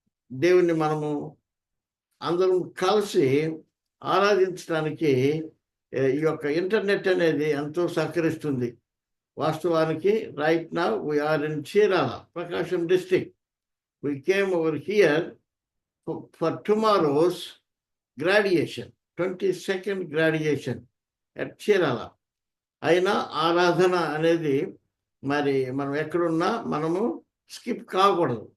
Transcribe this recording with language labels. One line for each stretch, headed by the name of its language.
Telugu: దేవుణ్ణి మనము అందరం కలిసి ఆరాధించడానికి ఈ యొక్క ఇంటర్నెట్ అనేది ఎంతో సహకరిస్తుంది.
English: వాస్తవానికి right now we're in Chirala, Prakasam district. We came over here for tomorrow's graduation, 22nd graduation at Chirala.
Telugu: అయినా ఆరాధన అనేది మరి మనం ఎక్కడున్నా మనము స్కిప్ కాకూడదు.